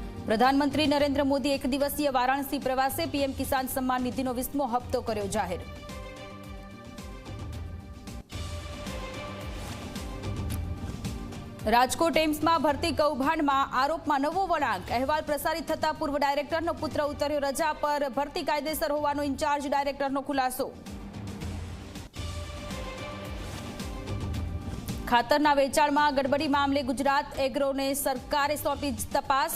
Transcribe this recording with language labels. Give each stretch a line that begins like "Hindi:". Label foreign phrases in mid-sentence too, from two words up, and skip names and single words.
Gujarati: પ્રધાનમંત્રી નરેન્દ્ર મોદી એક દિવસીય વારાણસી પ્રવાસે પીએમ કિસાન સમ્માન નિધિનો 20મો હપ્તો કર્યો જાહેર। રાજકોટ એમ્સમાં ભરતી કૌભાંડમાં આરોપમાં નવો વળાંક। અહેવાલ પ્રસારિત થતા પૂર્વ ડાયરેક્ટરનો પુત્ર ઉતર્યો રજા પર। ભરતી કાયદેસર હોવાનો ઇન્ચાર્જ ડાયરેક્ટરનો ખુલાસો। ખાતરના વેચાણમાં ગડબડી મામલે ગુજરાત એગ્રોને સરકારે સોંપી તપાસ।